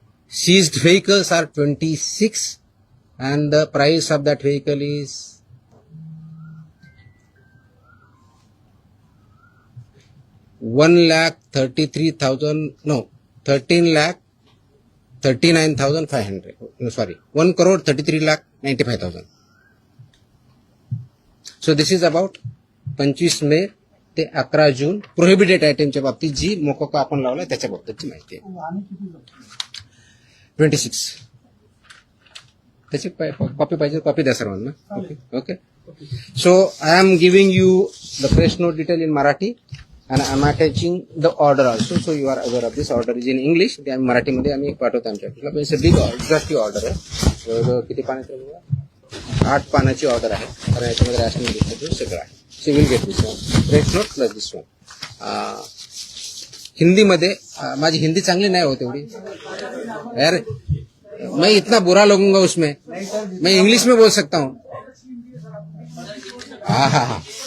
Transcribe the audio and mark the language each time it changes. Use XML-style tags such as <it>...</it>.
<en>Seized vehicles are 26 and the price of that vehicle is 13,39,500. No, sorry, 1,33,95,000. So this is about</en> <mr>25 मे ते 11 जून prohibited आयटमच्या बाबतीत जी मोकोका आपण लावला त्याच्या बाबतीतची माहिती आहे. 26. त्याची कॉपी पाहिजे, कॉपी द्या सर्वांना.</mr> <en>Okay. So I am giving you the press note detail in Marathi and I'm attaching the order also, so you are aware of this. Order is in English.</en> <mr>ते आम्ही मराठीमध्ये आम्ही पाठवतो आमच्या ऑफिसला. पण</mr> <en>big exhaustive</en> <mr>ऑर्डर आहे. जवळजवळ किती पानाची आहे? 8 पानाची ऑर्डर आहे. कारण याच्यामध्ये रॅशनिंग डिस्ट्रीब्यूशन सगळं आहे.</mr> <en>So you will get this one. Rate note plus this one.</en> <mr>हिंदीमध्ये माझी हिंदी चांगली नाही होत एवढी यार,</mr> <hi>मैं इतना बुरा लगूंगा उसमें, मैं इंग्लिश में बोल सकता हूँ. हाँ हाँ हाँ.</hi>